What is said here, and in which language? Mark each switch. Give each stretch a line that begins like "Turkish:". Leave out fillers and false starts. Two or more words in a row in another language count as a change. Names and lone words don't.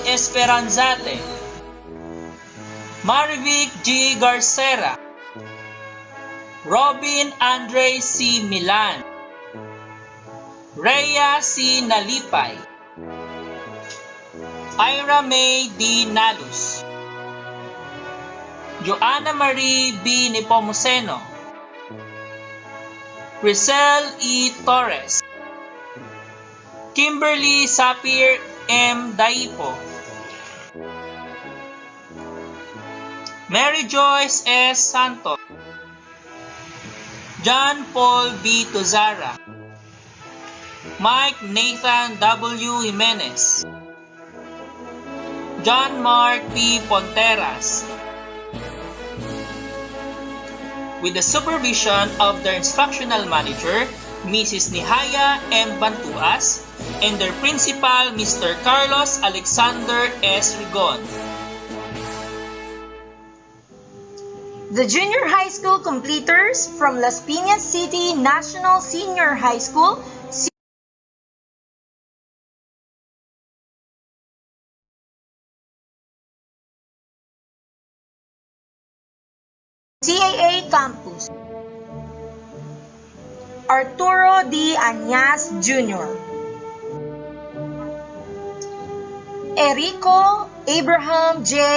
English: Esperanzate, Marvic G. Garcera, Robin Andre C. Milan, Rhea C. Nalipay, Ira May D. Nalus, Joanna Marie B. Nepomuceno, Grisel E. Torres, Kimberly Sapir M. Daipo, Mary Joyce S. Santos, John Paul B. Tuzara, Mike Nathan W. Jimenez, John Mark P. Ponteras, with the supervision of their instructional manager, Mrs. Nihaya M. Bantuas, and their principal, Mr. Carlos Alexander S. Rigon. The junior high school completers from Las Piñas City National Senior High School, CAA Campus. Arturo D. Añas Jr., Erico Abraham J.